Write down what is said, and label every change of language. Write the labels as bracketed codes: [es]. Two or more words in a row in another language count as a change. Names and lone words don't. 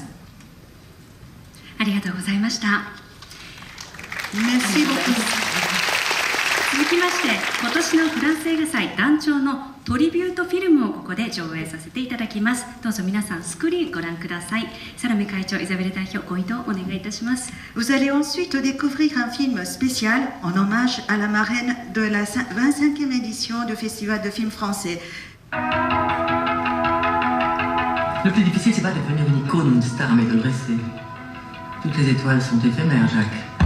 [ja] ありがとうございました。 [fr] Merci beaucoup. [ja] 続きまして今年のフランス映画祭団長のトリビュートフィルムをここで上映させていただきます。どうぞ皆さんスクリーンご覧ください。サロメ会長、イザベル代表、ご移動お願いいたします。 [fr] Vous allez ensuite découvrir un film spécial en hommage à la marraine de la 25e édition du Festival de films français. Le plus difficile, c'est pas de devenir une icône ou une star, mais de le rester. Toutes les étoiles sont éphémères, Jacques.